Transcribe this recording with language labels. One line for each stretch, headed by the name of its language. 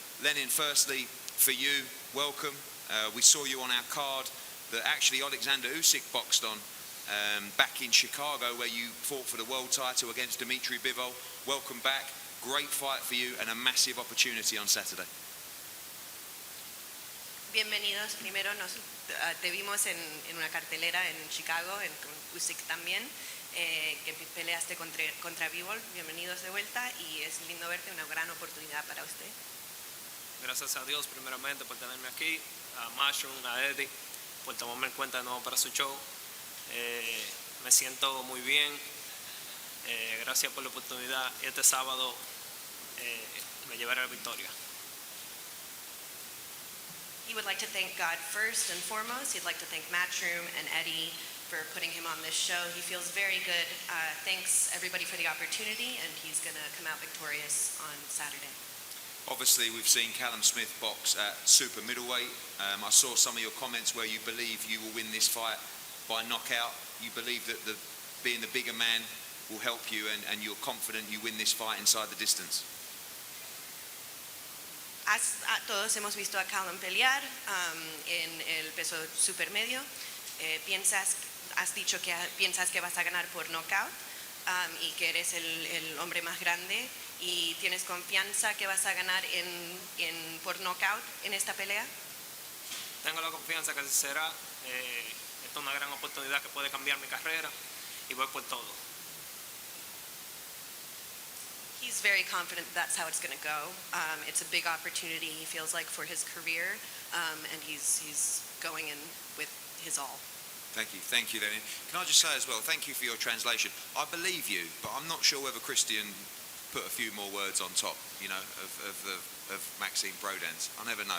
English: Lenin, firstly, for you, welcome. We saw you on our card that actually Alexander Usyk boxed on back in Chicago, where you fought for the world title against Dmitry Bivol. Welcome back. Great fight for you and a massive opportunity on Saturday.
Spanish: Bienvenidos. Primero te vimos en una cartelera en Chicago, con Usyk también, que peleaste contra Bivol. Bienvenidos de vuelta y es lindo verte, una gran oportunidad para usted. Gracias a Dios primeramente por tenerme aquí, a Mushroom, a Eddie, por tomarme en cuenta de nuevo para su show. Me siento muy bien, gracias por la oportunidad. Este sábado me llevaré la victoria.
English: He would like to thank God first and foremost. He'd like to thank Matchroom and Eddie for putting him on this show. He feels very good. Thanks everybody for the opportunity, and he's going to come out victorious on Saturday. Obviously, we've seen Callum Smith box at super middleweight. I saw some of your comments where you believe you will win this fight by knockout. You believe that being the bigger man will help you, and you're confident you win this fight inside the distance.
Spanish: Todos hemos visto a Callum pelear en el peso supermedio. Has dicho que piensas que vas a ganar por knockout y que eres el hombre más grande ¿Y tienes confianza que vas a ganar por knockout en esta pelea? Tengo la confianza que será. Esta es una gran oportunidad que puede cambiar mi carrera y voy por todo.
English: He's very confident that's how it's going to go. It's a big opportunity, he feels like, for his career, and he's going in with his all. Thank you, Lenin. Can I just say as well, thank you for your translation. I believe you, but I'm not sure whether Christian put a few more words on top, of Maxime Brodans. I never know.